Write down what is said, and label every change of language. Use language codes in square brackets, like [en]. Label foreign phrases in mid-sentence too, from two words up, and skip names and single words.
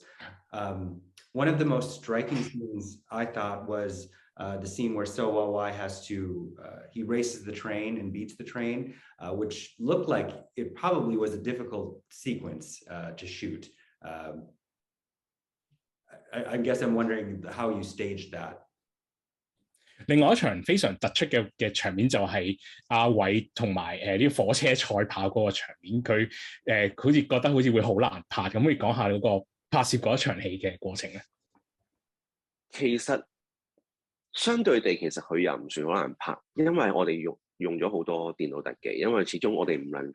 [en] One of the most striking scenes I thought was the scene where Siu-ho he races the train and beats the train, which looked like it probably was a difficult sequence to shoot. I guess I'm wondering how you staged that. [yue] 另外一場非常突出嘅場面就係阿偉同埋啲火車賽跑嗰個場面，佢好似覺得好似會好難拍，咁可以講下嗰個拍攝嗰一場戲嘅過程咧？其實相對地，其實佢又唔算好難拍，因為我哋用咗好多電腦特技，因為始終我哋唔能